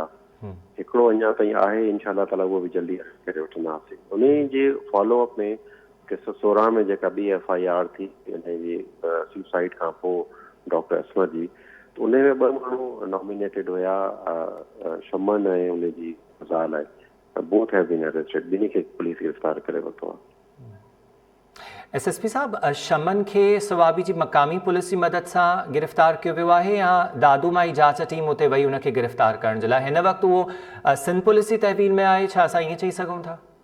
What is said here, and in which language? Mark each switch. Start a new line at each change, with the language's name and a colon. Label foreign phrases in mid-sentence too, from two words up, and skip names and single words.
Sindhi: हिकिड़ो अञा ताईं आहे,
Arabic: إن شاء الله تعالى
Sindhi: उहो बि जल्दी अरेस्ट करे वठंदासीं। उन जे फॉलोअप में 16 में जेका ॿी FIR थी हिनजी सुसाइड खां पोइ डॉक्टर असमत जी, त उन में 2 माण्हू नॉमिनेटेड हुया, शमन ऐं उनजी ज़ाल आहे।
English: Both have been arrested.
Sindhi: ॿिन्ही खे पुलिस गिरफ़्तार करे वरितो आहे। SSP साहब, शमन खे सवाबी जी मक़ामी पुलिस जी मदद सां गिरफ़्तार कियो वियो आहे या दादू मां ई जांच टीम उते वई उनखे गिरफ़्तार करण जे लाइ? हिन वक़्तु उहो सिंध पुलिस जी तहवील में आहे, छा असां ईअं चई सघूं था?